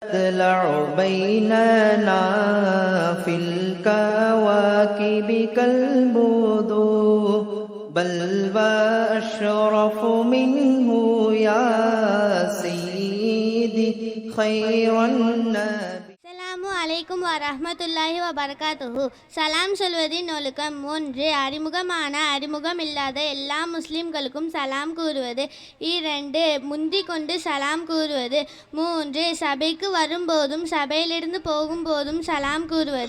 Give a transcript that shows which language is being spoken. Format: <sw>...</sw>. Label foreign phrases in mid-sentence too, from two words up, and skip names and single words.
<ar>تطلع بيننا في الكواكب كالبدور بل وأشرف منه يا سيدي خير النبي. السلام عليكم ورحمة الله وبركاته.</ar> <ta>சலாம் சொல்வதின் ஒழுக்கம். 1. அறிமுகம் இல்லாத எல்லா முஸ்லிம்களுக்கும் சலாம் கூறுவது. 2. முந்திக் கொண்டு சலாம் கூறுவது. 3. சபைக்கு வரும்போதும் சபையிலிருந்து போகும்போதும் சலாம் கூறுவது.</ta>